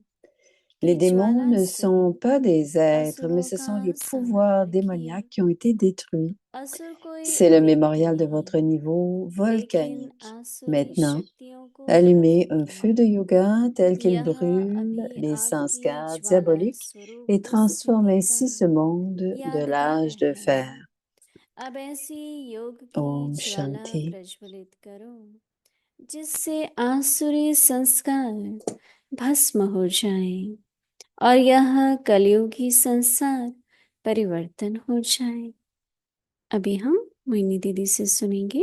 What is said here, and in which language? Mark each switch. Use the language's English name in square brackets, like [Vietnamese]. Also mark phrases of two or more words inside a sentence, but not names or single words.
[French] Les démons ne sont pas des êtres, mais ce sont les pouvoirs démoniaques qui ont été détruits. C'est le mémorial de votre niveau volcanique. Maintenant, allumez un feu de yoga tel qu'il brûle les sanskars diaboliques et transforme ainsi ce monde de l'âge de fer. [Hindi] Om Shanti. जिससे आसुरी संस्कार भस्म हो जाए और यह कलयुगी संसार परिवर्तन हो जाए। अभी हम मोहिनी दीदी से सुनेंगे।